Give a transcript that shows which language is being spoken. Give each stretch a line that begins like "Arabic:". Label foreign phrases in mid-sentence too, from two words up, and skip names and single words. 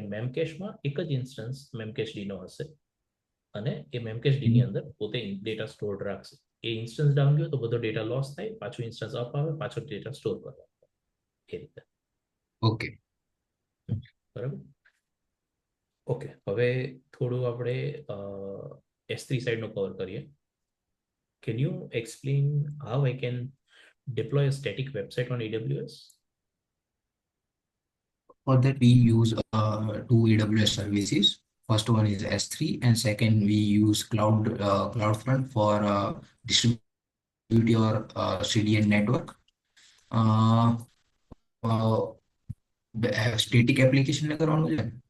Gujarati: જ્યારે મેમકેશમાં એક જ ઇન્સ્ટન્સ મેમકેશ ડીનો હશે અને એ મેમકેચ ની અંદર પોતે
English: data store
Gujarati: રાખશે. એ
English: instance down
Gujarati: ગયો તો બધો
English: data loss
Gujarati: થાય, પાછું
English: instance up
Gujarati: આવે, પાછો
English: data store
Gujarati: કરવા, એ રીતે. ઓકે. બરાબર. ઓકે, હવે થોડું આપણે S3 સાઈડનો કવર કરીએ.
English: Can you explain how I can deploy a static website on AWS? For that, we use two AWS services. First one is S3, and second we use CloudFront for distribute your CDN network.
Gujarati: Uh,
English: static application
Gujarati: ને કરવાનું છે.